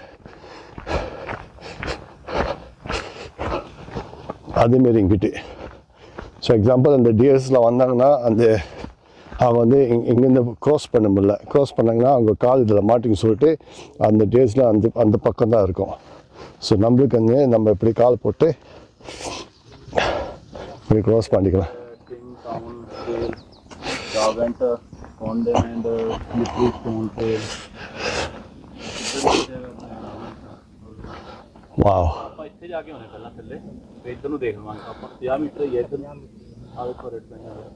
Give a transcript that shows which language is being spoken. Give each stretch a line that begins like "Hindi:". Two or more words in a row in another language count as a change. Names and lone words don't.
Tamil: அதேமாரி இங்கிட்டு ஸோ எக்ஸாம்பிள் அந்த டியர்ஸில் வந்தாங்கன்னா அவங்க வந்து இங்கேருந்து க்ராஸ் பண்ண முடியல. க்ராஸ் பண்ணாங்கன்னா அவங்க கால் இதில் மாட்டிங்க சொல்லிட்டு அந்த டியர்ஸில் அந்த பக்கம் தான் இருக்கும். ஸோ நம்மளுக்கு வந்து நம்ம இப்படி கால் போட்டு இப்படி க்ராஸ் பண்ணிக்கலாம். ਵਾਓ
Punjabi: ਆਪਾਂ ਇੱਥੇ ਜਾ ਕੇ ਆਉਣੇ ਪਹਿਲਾਂ ਥੱਲੇ ਤੇ ਇੱਧਰ ਨੂੰ ਦੇਖ ਲਵਾਂਗੇ ਆਪਾਂ 50 ਮੀਟਰ ਹੀ ਹੈ ਇੱਧਰ ਆਲੇ ਪਰ ਰੇਟ ਪੈਣਾ